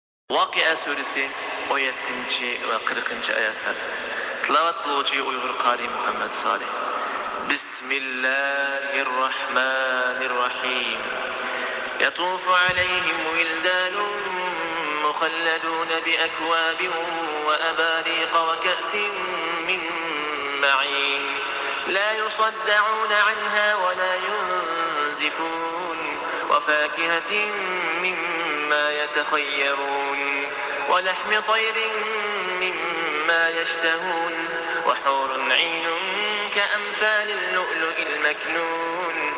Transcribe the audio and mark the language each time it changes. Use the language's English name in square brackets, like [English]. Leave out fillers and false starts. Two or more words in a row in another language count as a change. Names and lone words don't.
[Turkish] Vakia suresi 17 ve 40. ayetler. [Uzbek] Tilavet kıluvchi Uyghur qari Muhammed Salih. [Arabic] Bismillahirrahmanirrahim. يطوف عليهم ولدان مخلدون بأكواب وأباريق وكأس من معين لا يصدعون عنها ولا ينزفون وفاكهة مما يتخيرون ولحم طير مما يشتهون وحور عين كأمثال اللؤلؤ المكنون